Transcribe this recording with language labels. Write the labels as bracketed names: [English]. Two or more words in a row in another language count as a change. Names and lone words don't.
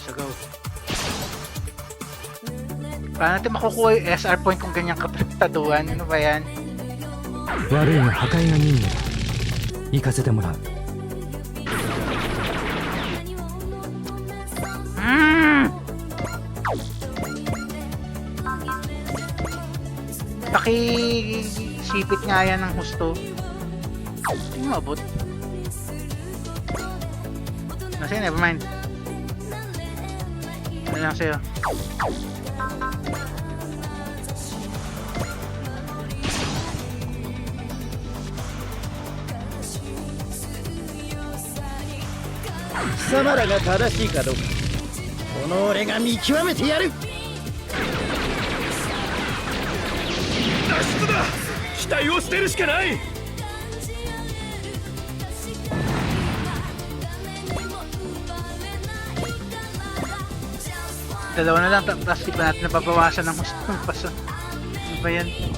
[English] So go. [Filipino] Paano natin makukuha yung SR point kung ganyang katrataduan? Ano ba yan? [Japanese] 悪いが破壊が任務だ。行かせてもらう。 [Filipino] Pakisipit nga yan ng husto. Hindi mo abot. Kasi [English] never mind. [Filipino] Ano lang sa'yo? [Japanese] 貴様らが正しいかどうかこの俺が見極めてやる。脱出だ。期待を捨てるしかない。 [Filipino] Dalawa na lang, tapos di pa natin nababawasan ng gusto ng paso. Ano ba yan?